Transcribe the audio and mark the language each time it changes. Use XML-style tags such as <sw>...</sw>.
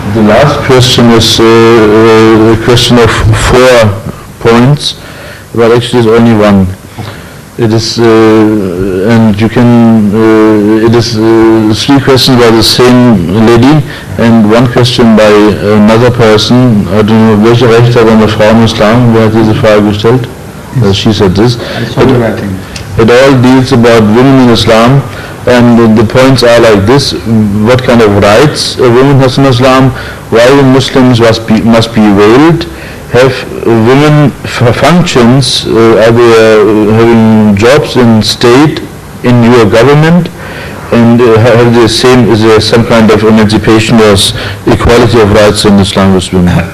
<en>The last question is a question of 4 points, but actually it's only one. It is, and you can, it is 3 questions by the same lady and 1 question by another person. I don't know,</en> <de>welche Rechte hat eine Frau im Islam? Wer hat diese Frage gestellt?</de> <en>She said this. It all deals about women in Islam, and the points are like this: what kind of rights a woman has in Islam, why Muslims must be veiled, have women functions, are they having jobs in state, in your government, and have the same, is there some kind of emancipation or equality of rights in Islam with women?</en>